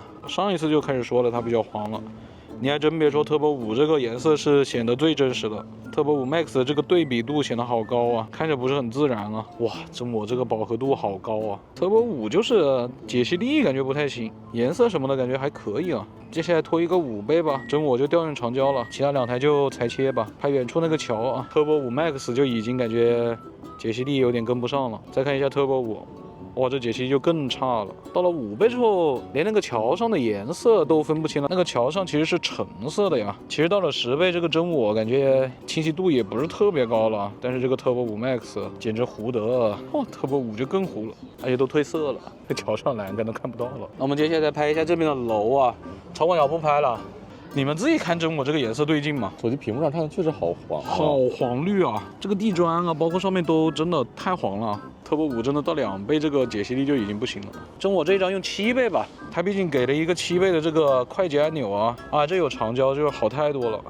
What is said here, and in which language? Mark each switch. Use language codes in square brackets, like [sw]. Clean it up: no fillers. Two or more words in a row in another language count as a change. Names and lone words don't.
[zh] 上一次就開始說了它比較黃了，你還真別說 Turbo 5這個顏色是顯得最真實的。Turbo 5 Max 的這個對比度顯得好高啊，看着不是很自然啊。哇，真我這個飽和度好高啊。Turbo 5就是解析力感覺不太行，顏色什麼的感覺還可以啊。接下來拖一個5倍吧，真我就調用長焦了，其他兩台就裁切吧。拍遠處那個橋啊，Turbo 5 Max 就已經感覺解析力有點跟不上了。再看一下 Turbo 5， 哇，这解析力就更差了。到了5倍之後，連那個橋上的顏色都分不清了。那個橋上其實是橙色的呀。其實到了10倍，這個真我感覺清晰度也不是特別高了。但是這個 Turbo 5 Max 簡直糊得，哦 ，Turbo 5就更糊了，而且都褪色了，那橋上欄杆都看不到了。那我們接下來再拍一下這邊的樓啊，超廣角不拍了。你們自己看真我這個顏色對勁嗎？手機屏幕上看的確實好黃，好黃綠啊！這個地磚啊，包括上面都真的太黃了。Turbo 5真的到2倍這個解析力就已經不行了。真我這一張用7倍吧，它畢竟給了一個7倍的這個快捷按鈕啊，這有長焦就好太多了。